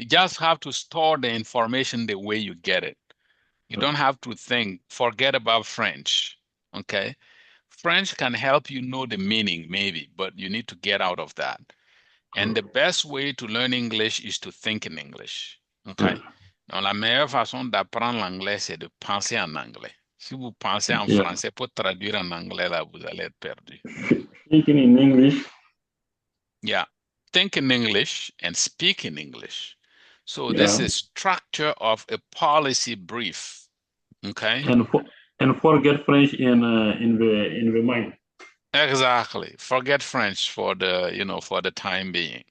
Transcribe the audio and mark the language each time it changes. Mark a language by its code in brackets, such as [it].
[en] You just have to store the information the way you get it. You don't have to think, forget about French, okay? French can help you know the meaning maybe, but you need to get out of that. And the best way to learn English is to think in English. Okay? [fr] Donc, la meilleure façon d'apprendre l'anglais, c'est de penser en anglais. Si vous pensez en français pour traduire en anglais, là, vous allez être perdu. [en] Thinking in English. Yeah. Think in English and speak in English. So this is structure of a policy brief. Okay? And forget French in the mind. Exactly. Forget French for the, for the time being.